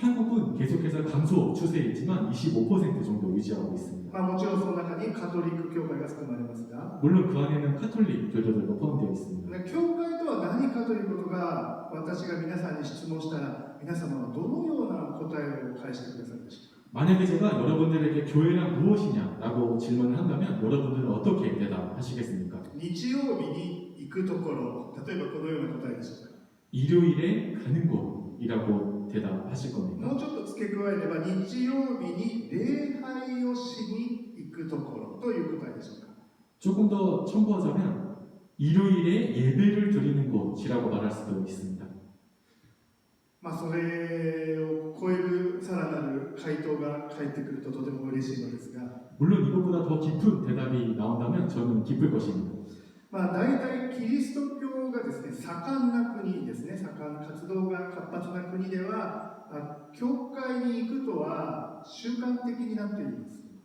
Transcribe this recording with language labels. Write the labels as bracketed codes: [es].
[ko] 한국은 계속해서 감소 추세이지만 25% 정도 유지하고 있습니다. [ja] もちろんその中にカトリック教会が含まれますが、 [ko] 물론 그 안에는 카톨릭 교도들도 포함되어 있습니다. [ja] 教会とは何かということが私が皆さんに質問したら皆様はどのような答えを返してくださるでしょうか。 [ko] 만약에 제가 여러분들에게 교회란 무엇이냐라고 질문을 한다면 여러분들은 어떻게 대답하시겠습니까? [ja] 日曜日に行くところ、例えばこのような答えでしょうか。 [ko] 일요일에 가는 곳이라고 대답하실 겁니까? [ja] もうちょっと付け加えれば日曜日に礼拝をしに行くところという答えでしょうか。 [ko] 조금 더 첨부하자면 일요일에 예배를 드리는 곳이라고 말할 수도 있습니다. [ja] それを超えるさらなる回答が返ってくるととても嬉しいのですが、 [ko] 물론 이것보다 더 깊은 대답이 나온다면 저는 기쁠 것입니다. [ja] 大体キリスト教がですね、盛んな国ですね、活動が活発な国では、教会に行くとは習慣的になっています。